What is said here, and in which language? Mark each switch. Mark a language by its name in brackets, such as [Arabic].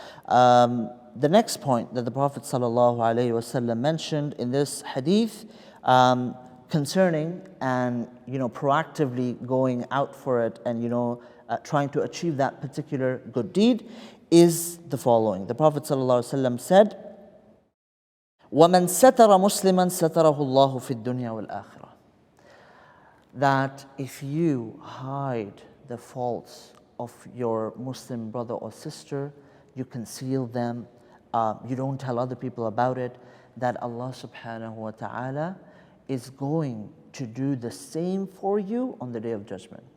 [English] The next point that the Prophet ﷺ mentioned in this hadith concerning and proactively going out for it and trying to achieve that particular good deed is the following. The Prophet ﷺ said, [Arabic] وَمَنْ سَتَرَ مُسْلِمًا سَتَرَهُ اللَّهُ فِي الدُّنْيَا وَالْآخِرَةِ. [English] That if you hide the faults of your Muslim brother or sister, you conceal them, you don't tell other people about it, that Allah subhanahu wa ta'ala is going to do the same for you on the Day of Judgment.